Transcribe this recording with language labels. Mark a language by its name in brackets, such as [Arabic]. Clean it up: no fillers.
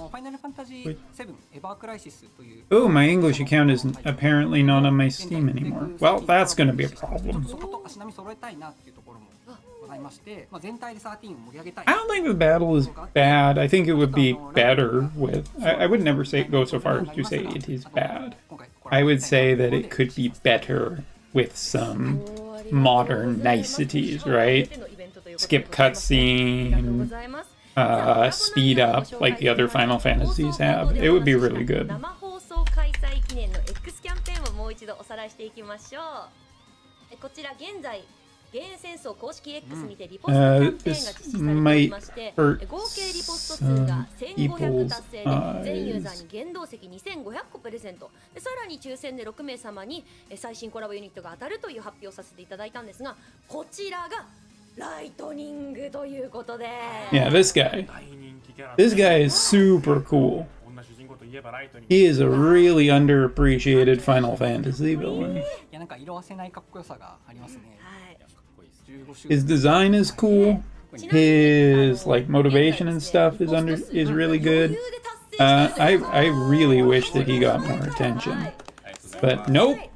[Japanese] ファイナルファンタジー7エバークライシスという [English] Oh, my English account is apparently not on my Steam anymore. Well, that's going to be a problem. [Japanese] そこと足並み揃えたいなっていうところもございまして、全体で13を盛り上げたい。 [English] I don't think the battle is bad. I think it would be better with. I would never go so far as to say it is bad. I would say that it could be better with some modern niceties, right? Skip cutscene, speed up like the other Final Fantasies have. It would be really good. [Japanese] 生放送開催記念の X キャンペーンをもう一度おさらいしていきましょう。こちら現在幻影戦争公式 X にてリポストキャンペーンが実施されておりまして、合計リポスト数が1500達成で全ユーザーに原動石2500個プレゼントで、さらに抽選で6名様に最新コラボユニットが当たるという発表をさせていただいたんですが、こちらがライトニングということで、 [English] Yeah, this guy is super cool. He is a really underappreciated Final Fantasy villain. [Japanese] いや、なんか色あせないかっこよさがありますね。 [English] His design is cool. His like motivation and stuff is really good. I really wish that he got more attention, but nope.